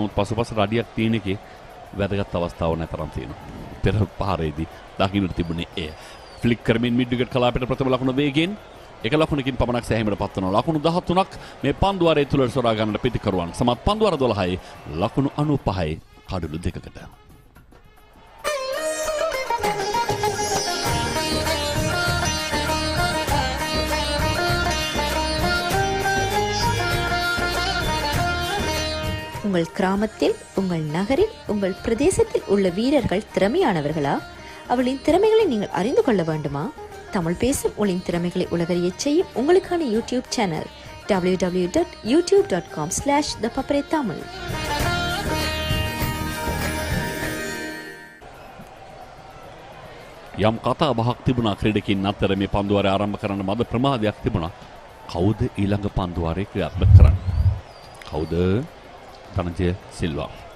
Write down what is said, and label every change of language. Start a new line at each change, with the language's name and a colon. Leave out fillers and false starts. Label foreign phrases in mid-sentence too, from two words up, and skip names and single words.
Sinhala: නමුත් පසුපසට අඩියක් තියෙන එකේ වැදගත් අවස්ථාවක් නැතරම් තියෙනවා. පෙර පහරේදී දකින්නට තිබුණේ එය. ෆ්ලික් කරමින්
English: mid wicket
Sinhala: කලාපයට ප්‍රථම ලකුණ වේගයෙන් එක ලකුණකින් පමණක් සෑහීමට පත් වෙනවා. ලකුණු 13ක් මේ පන්දුවාරයේ තුල සොරා ගන්නට පිටිකරුවන්. සමත් පන්දුවාර 12යි ලකුණු 95යි කඩලු දෙකකට.
Tamil: உங்கள் கிராமத்தில், உங்கள் நகரில், உங்கள் பிரதேசத்தில் உள்ள வீரர்கள் திறமையானவர்களா? அவளின் திறமைகளை நீங்கள் அறிந்து கொள்ள வேண்டுமா? தமிழ் பேசும் ஒளியின் திறமைகளை உலகறியச் செய்யும் உங்களுக்கான
English: YouTube channel
Tamil: www.youtube.com/thepaparetamil.
Sinhala: යම් කතා බහක් තිබුණා ක්‍රීඩකින් අතර මේ පන්දුවාරය ආරම්භ කරන්න මද ප්‍රමාදයක් තිබුණා. කවුද ඊළඟ පන්දුවාරයේ ක්‍රියාත්මක කරන්නේ? කවුද? ධනංජය සිල්වා.